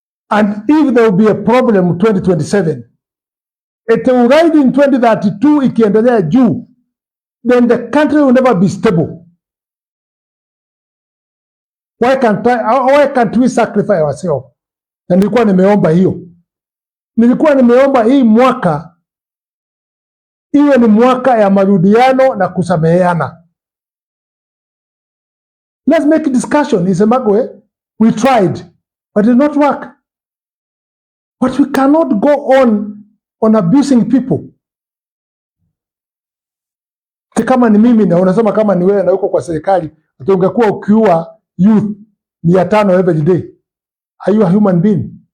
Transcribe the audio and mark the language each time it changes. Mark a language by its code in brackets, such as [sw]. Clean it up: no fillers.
[en] And if there will be a problem in 2027, it will ride in 2032 [sw] ikiendelea juu, [en] then the country will never be stable. Why can't we sacrifice ourselves? [sw] Na nilikuwa nimeomba hiyo. Nilikuwa nimeomba hii mwaka iwe ni mwaka ya marudiano na kusameheana. [en] Let's make a discussion. Isemagwe, we tried, but it did not work. But we cannot go on abusing people. [sw] Kama ni mimi na unasema kama ni wewe na uko kwa serikali, ungekuwa ukiua youth 500 [en] every day. Are you a human being?